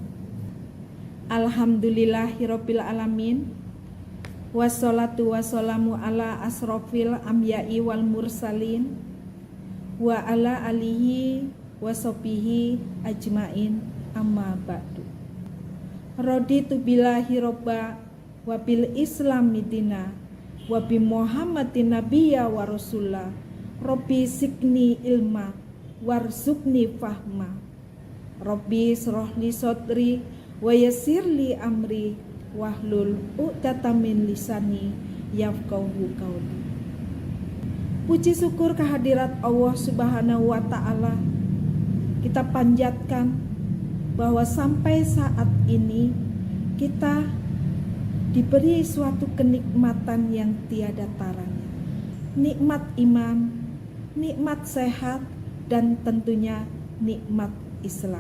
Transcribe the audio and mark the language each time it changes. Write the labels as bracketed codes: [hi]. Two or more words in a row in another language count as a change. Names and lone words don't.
[ar] الحمد لله رب العالمين. والصلاة والسلام على أشرف الأنبياء والمرسلين وعلى آله وصحبه أجمعين، أما بعد. رضيت بالله ربا وبالإسلام دينا وبمحمد نبيا ورسولا. رب زدني علما وارزقني فهما. رب اشرح لي صدري ويسر لي أمري واحلل عقدة من لساني يفقهوا قولي. [id] Puji syukur kehadirat Allah [ar] سبحانه وتعالى [id] kita panjatkan bahwa sampai saat ini kita diberi suatu kenikmatan yang tiada taranya. Nikmat iman, nikmat sehat, dan tentunya nikmat Islam.